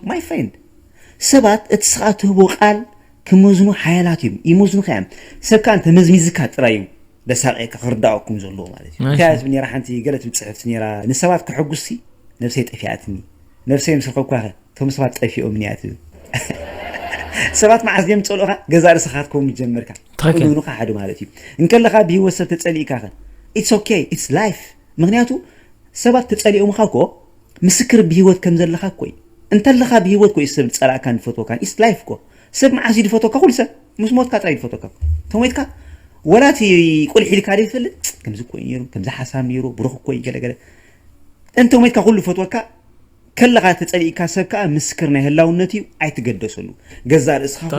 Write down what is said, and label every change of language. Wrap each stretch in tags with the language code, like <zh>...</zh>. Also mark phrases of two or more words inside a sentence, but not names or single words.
<en>my friend፣</en> <ti>ሰባት እቲ ስኻ ትህቦ ቃል ክመዝኑ ሓያላት እዮም። ይመዝኑ ከ እዮም። ሰብ ከዓ እንተመዝሚዝካ ጥራይ እዩ ደሳቀካ ክርዳኣኩም ዘለዎ ማለት እዩ። እሺ። እንታይ ትብል ነራ ሓንቲ ገለ ትብል ፅሕፍቲ ነራ፣ "ንሰባት ክሕጉስ ሲ ነፍሰይ ጠፊኣትኒ፣ ነፍሰይ ምስ ረኸብኳ ኸ እቶም ሰባት ጠፊኦም እኒኣ" ትብል። ሰባት መዓዝ እዮም ዝፀልኡኻ? ገዛ ርእስኻ ክትከውን ጀመርካ። ትኽክል። ቅድሚኡ ሓደ ማለት እዩ። እንከለኻ ብሂወት ሰብ ተፀሊእካ ኸ?</ti> <en>It's okay, it's life።</en> <ti>ምክንያቱ ሰባት ተፀሊኦምኻ እኮ ምስክር ብሂወት ከም ዘለካ ኮይ እንተለካ ብሂወት ኮይ ሰብ ዝፀላእካ ንፈትወካ</ti> <en>is life</en> <ti>ኮ ሰብ መዓስ እዩ ዝፈትወካ ኩሉ ሰብ ምስ ሞትካ ጥራይ ዝፈትወካ እቶም ሞትካ ወላ እቲ ቁልሕ ኢልካ ዶ ይፈልጥ ከምዚ ኮይ ነይሩ ከምዚ ሓሳብ ነይሩ ብሩኽ ኮይ ገለገለ እንተ ሞትካ ኩሉ ዝፈትወካ ከለካ ተፀሊእካ ሰብ ከዓ ምስክር ናይ ህላውነት እዩ ኣይትገደሰሉ ገዛ ርእስኻ ታዲያ?</ti>